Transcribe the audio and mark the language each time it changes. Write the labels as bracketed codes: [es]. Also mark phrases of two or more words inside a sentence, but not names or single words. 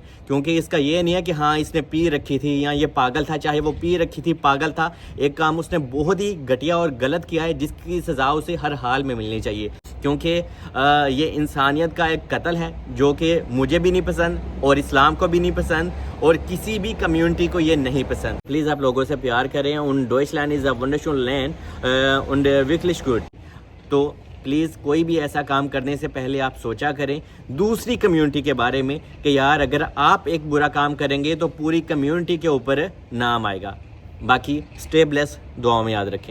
[ur] کیونکہ اس کا یہ نہیں ہے کہ ہاں اس نے پی رکھی تھی یا یہ پاگل تھا، چاہے وہ پی رکھی تھی، پاگل تھا، ایک کام اس نے بہت ہی گھٹیا اور غلط کیا ہے جس کی سزا اسے ہر حال میں ملنی چاہیے. کیونکہ یہ انسانیت کا ایک قتل ہے جو کہ مجھے بھی نہیں پسند اور اسلام کو بھی نہیں پسند اور کسی بھی کمیونٹی کو یہ نہیں پسند. پلیز آپ لوگوں سے پیار کریں. [en] in Deutschland is a wonderful land [de] und wirklich gut. [ur] تو پلیز کوئی بھی ایسا کام کرنے سے پہلے آپ سوچا کریں دوسری کمیونٹی کے بارے میں کہ یار اگر آپ ایک برا کام کریں گے تو پوری کمیونٹی کے اوپر نام آئے گا. باقی [en] stay blessed, [ur] دعاؤں میں یاد رکھیں.